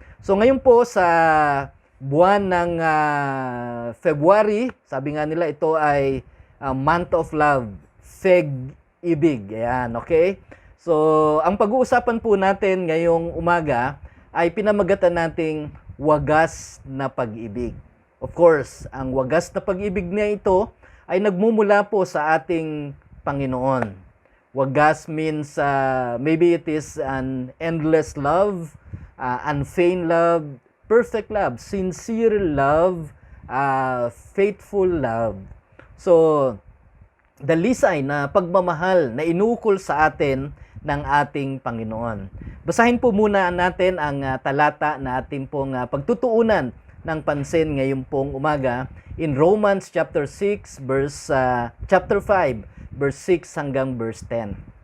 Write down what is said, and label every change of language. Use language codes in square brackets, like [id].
[tl] So ngayon po sa buwan ng February, sabi nga nila ito ay [en] month of love, [tl] Feg-ibig. Ayan, okay? So, ang pag-uusapan po natin ngayong umaga ay pinamagatan nating wagas na pag-ibig. Of course, ang wagas na pag-ibig niya ito ay nagmumula po sa ating Panginoon. [en] Wagas means maybe it is an endless love, unfeigned love, perfect love, sincere love, faithful love. [tl] So, dalisay na pagmamahal na inukol sa atin ng ating Panginoon. Basahin po muna natin ang talata na ating pong pagtutuunan ng pansin ngayong pong umaga [en] in Romans chapter 6 chapter 5 verse 6 [tl] hanggang verse 10.